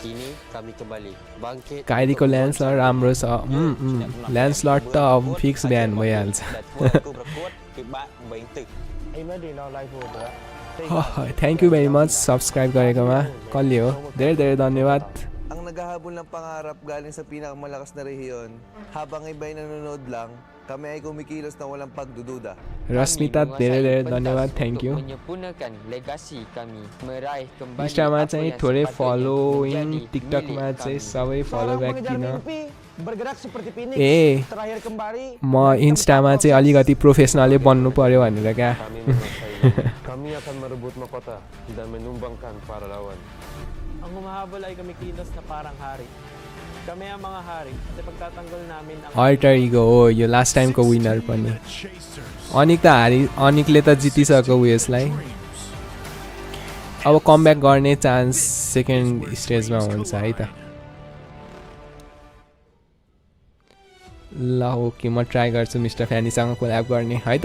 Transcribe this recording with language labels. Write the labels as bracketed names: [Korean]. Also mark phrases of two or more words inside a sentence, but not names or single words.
[Nepali] काइरीको ल्यान्डस्लट राम्रो छ. ल्यान्डस्लट त अब फिक्स बिहान भइहाल्छ. [English] thank you very much subscribe गरेकोमा. [Nepali] कसले हो? धेरै धन्यवाद. [Filipino] Ang naghahabol ng pangarap galing sa pinakamalakas na rehiyon, habang iba'y nanonood lang, kami ay kumikilos na walang pagdududa. [Nepali] रश्मिता धेरै धन्यवाद. [English] thank you. [Nepali] इन्स्टामा चाहिँ थोरै फलोइङ, टिकटकमा चाहिँ सबै [English] follow back [Nepali] किन. ए म इन्स्टामा चाहिँ अलिकति प्रोफेसनलै बन्नु पर्यो भनेर क्या. [Malay] Kami akan merebut mahkota dan menumbangkan para lawan. [Filipino] Ang humahabol ay kumikilos na parang hari. Kami ang mga hari at pagtatanggol namin ang [English] alter ego [Nepali] हो यो [English] last timeको winner [Nepali] पनि. अनिक त अनिकले त जितिसक्यो उयसलाई. अब कमब्याक गर्ने चान्स [English] second stageमा [Nepali] हुन्छ है त. ल ओके म ट्राई गर्छु मिस्टर फ्यानीसँग कोल्याब गर्ने है त.